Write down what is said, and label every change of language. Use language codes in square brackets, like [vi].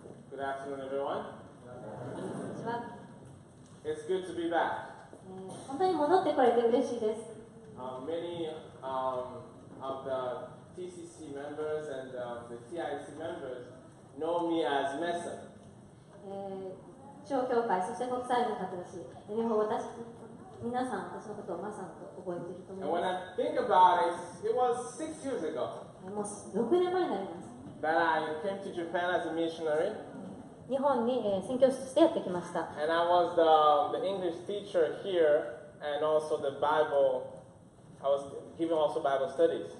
[en] Good afternoon, everyone. [ja] こんにちは。 [en] It's good to be back. [ja] 本当に戻ってこれて嬉しいです。 [en] Many of the TCC members and the TIC members know me as Mason. [ja] 小教会、そして国際の方たち、皆さん、私のことをマサンと覚えていると [en] And [ja] 思い [en] when [ja] ま [en] I think about it, it was 6 years ago [ja] す。もう6年前になります。 [en] that I came to Japan as a missionary. [ja] 日本に、宣教師としてやってきました。 [en] And I was the English teacher here and also the Bible I was giving also Bible studies.